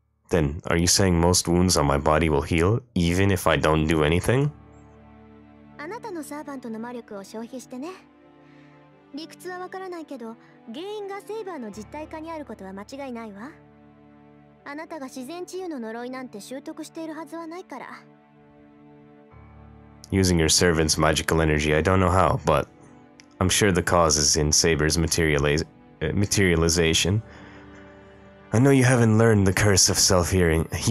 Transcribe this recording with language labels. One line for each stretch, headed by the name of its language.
English: Then, are you saying most wounds on my body will heal, even if I don't do anything?
Japanese: あなたのサーバントの魔力を消費してね。理屈はわからないけど、原因がセイバーの実体化にあることは間違いないわ。あなたが自然治癒の呪いなんて習得しているはずはないから。
English: Using your servant's magical energy, I don't know how, but I'm sure the cause is in Saber's materialization. I know you haven't learned the curse of self-healing.